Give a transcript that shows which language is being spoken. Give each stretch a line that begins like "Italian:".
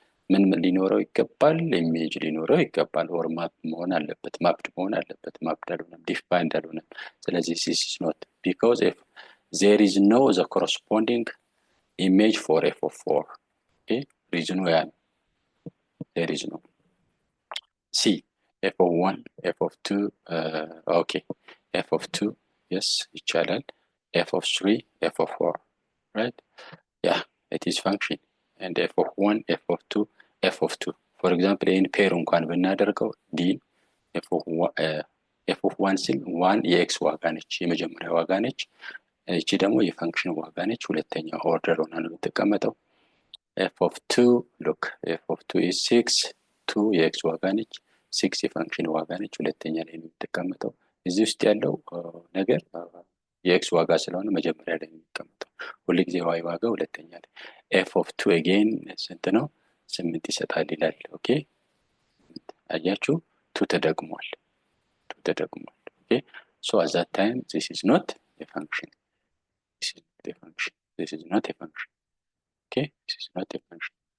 Amharic: ምን ሊኖረው ይገባል? ኢሜጅ ሊኖረው ይገባል። or ማፕ መሆን አለበት። ማፕድ መሆን አለበት። ማፕድ አልሆነም፣ ዲፋይንድ አልሆነም። ስለዚህ
English: this is not, because if there is no the corresponding image for f of 4. okay reason why there is no. C f of 1, f of 2 okay f of 2 yes
Amharic: ይቻላል።
English: f of 3, f of 4 right. yeah it is function. and f of 1, f of 2, f of 2 for example in pair
Amharic: እንኳን ብናደርገው d f of 1 ሲል 1 የx ዋጋ ነች፣ የመጀመሪያ ዋጋ ነች። እቺ ደግሞ የፈንክሽን ዋጋ ነች፣ ሁለተኛ ኦርደር ሆና ነው የምትቀመጠው።
English: f of 2 look f of 2 is 6
Amharic: 2 የx ዋጋ ነች፣ 6 የፈንክሽን ዋጋ ነች፣ ሁለተኛ ላይ ነው የምትቀመጠው። እዚህ ውስጥ ያለው ነገር የx ዋጋ ስለሆነ መጀመሪያ ላይ ነው የሚቀመጠው። ሁልጊዜ y ዋጋ ሁለተኛ ላይ።
English: f of 2 again
Amharic: ስንት ነው? 8 ይሰጣል ይላል። ኦኬ አያችሁ 2 ተደግሟል።
English: okay so at that time this is not a function. this is not a function. okay this is not a function.